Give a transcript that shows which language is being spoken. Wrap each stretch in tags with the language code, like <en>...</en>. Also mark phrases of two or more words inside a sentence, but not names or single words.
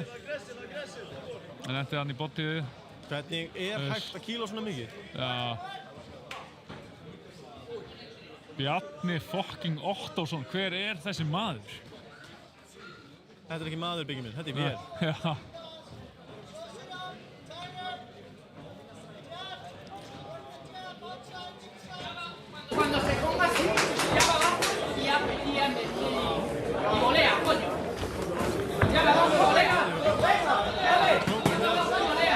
<is>En þetta er hann í bottíðu. Hvernig er hægt að kíla svona mikið? Já. Bjarni fucking Ottósson, hver þessi maður? Þetta ekki maður, Biggi minn, þetta vél. Já.</is> <es>Cuando se ponga así, ya va abajo y volea, coño. Ya va abajo y volea. Dale, ya va abajo y volea.</es>